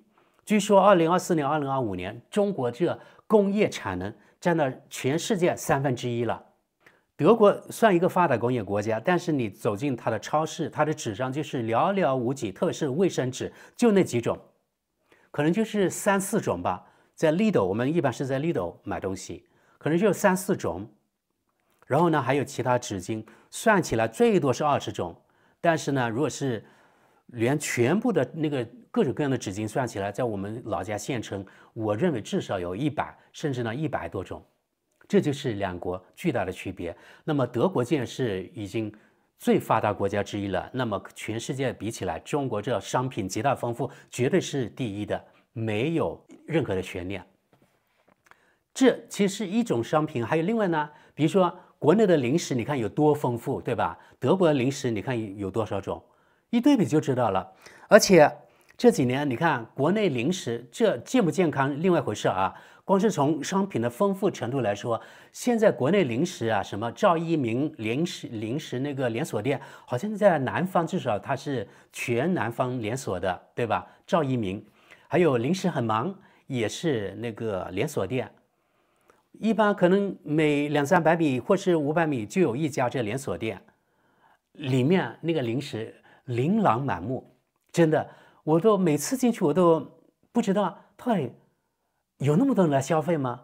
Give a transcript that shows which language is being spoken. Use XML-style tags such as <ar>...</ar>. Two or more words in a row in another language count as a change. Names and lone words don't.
<zh>據說2024年、2025年，中國這工業產能占到全世界1/3了。德國算一個發達工業國家，但是你走進它的超市，它的紙張就是寥寥無幾，特別是衛生紙，就那幾種，可能就是3、4種吧。在 Lidl，我們一般是在 Lidl 買東西，可能就3、4種。然後呢，還有其他紙巾，算起來最多是20種。但是呢，如果是连全部的那个各种各样的纸巾算起来，在我们老家县城，我認為至少有100，甚至呢100多種。這就是兩國巨大的區別。那麼德國既然是已經最發達國家之一了，那麼全世界比起來，中國這商品極大豐富，絕對是第一的，沒有任何的懸念。這其實是一種商品，還有另外呢，比如說國內的零食，你看有多豐富，對吧？德國的零食，你看有多少種，一對比就知道了。而且這幾年，你看國內零食，這健不健康另外一回事啊。光是從商品的豐富程度來說，現在國內零食啊，什麼趙一鳴零食那個連鎖店，好像在南方至少它是全南方連鎖的，對吧？趙一鳴，還有零食很忙，也是那個連鎖店。一般可能每200-300米或是500米就有一家這連鎖店，裡面那個零食琳琅滿目，真的，我都每次進去我都不知道到底有那麼多人來消費嗎？</zh>